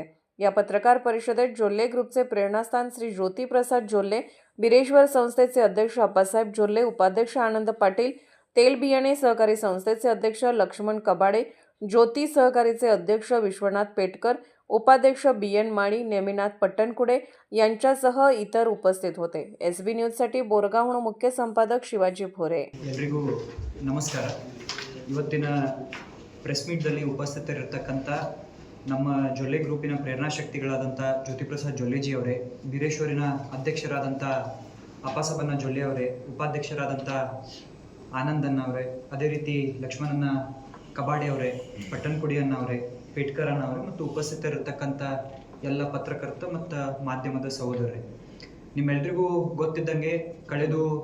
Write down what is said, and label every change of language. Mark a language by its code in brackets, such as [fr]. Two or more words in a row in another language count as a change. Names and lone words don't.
[mr] या पत्रकार परिषदेत जोल्ले ग्रुपचे प्रेरणास्थान श्री ज्योती प्रसाद जोल्ले, बिरेश्वर संस्थेचे अध्यक्ष अप्पासाहेब जोल्ले, उपाध्यक्ष आनंद पाटील, तेलबियाणे सहकारी संस्थेचे अध्यक्ष लक्ष्मण कबाडे, ज्योती सहकारीचे अध्यक्ष विश्वनाथ पेटकर, उपाध्यक्ष BN माळी, नेमिनाथ पट्टणकुडे यांच्यासह इतर उपस्थित होते. SB न्यूजसाठी बोरगावहून मुख्य संपादक ಶಿವಾಜಿ ಭೋರೆ. [kn] ಎಲ್ಲರಿಗೂ ನಮಸ್ಕಾರ. ಇವತ್ತಿನ [en] press meetದಲ್ಲಿ [kn] ಉಪಸ್ಥಿತರಿರತಕ್ಕಂಥ ನಮ್ಮ ಜೊಲ್ಲೆ ಗ್ರೂಪಿನ ಪ್ರೇರಣಾ ಶಕ್ತಿಗಳಾದಂಥ ಜ್ಯೋತಿ ಪ್ರಸಾದ್ ಜೊಲ್ಲೆಜಿ ಅವರೇ, ಬಿರೇಶ್ವರಿನ ಅಧ್ಯಕ್ಷರಾದಂಥ ಅಪ್ಪಾಸಬನ್ನ ಜೊಲ್ಲೆ ಅವರೇ, ಉಪಾಧ್ಯಕ್ಷರಾದಂಥ ಆನಂದಣ್ಣ ಅವರೇ, ಅದೇ ರೀತಿ ಲಕ್ಷ್ಮಣನ ಕಬಾಡೆ ಅವರೇ, ಪಟ್ಟಣಕುಡಿಯನ್ನ ಅವರೇ, ಪೇಟ್ಕರನ್ನ ಅವರೇ ಮತ್ತು ಉಪಸ್ಥಿತರಿರತಕ್ಕಂಥ ಎಲ್ಲ ಪತ್ರಕರ್ತ ಮತ್ತು ಮಾಧ್ಯಮದ ಸಹೋದರರೇ, ನಿಮ್ಮೆಲ್ರಿಗೂ ಗೊತ್ತಿದ್ದಂಗೆ ಕಳೆದು